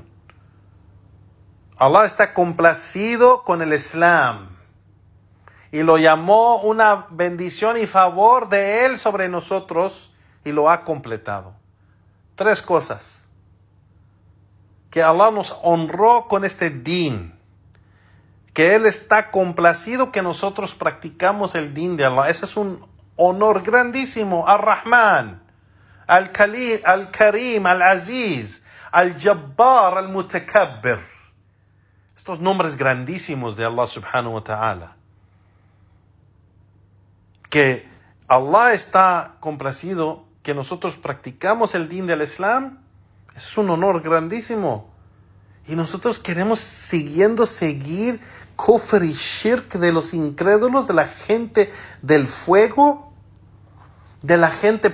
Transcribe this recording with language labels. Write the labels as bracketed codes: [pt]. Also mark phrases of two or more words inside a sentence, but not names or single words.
[es] Allah está complacido con el Islam y lo llamó una bendición y favor de Él sobre nosotros y lo ha completado. 3 cosas. Que Allah nos honró con este din. Que Él está complacido que nosotros practicamos el din de Allah. Ese es un honor grandísimo. Ar-Rahman. Al-Karim, Al-Aziz, Al-Jabbar, Al-Mutakabbir. Estos nombres grandísimos de Allah [ar] سبحانه وتعالى. [es] Que Allah está complacido que nosotros practicamos el din del Islam. Es un honor grandísimo. Y nosotros queremos seguir kufr y shirk de los incrédulos, de la gente del fuego, de la gente.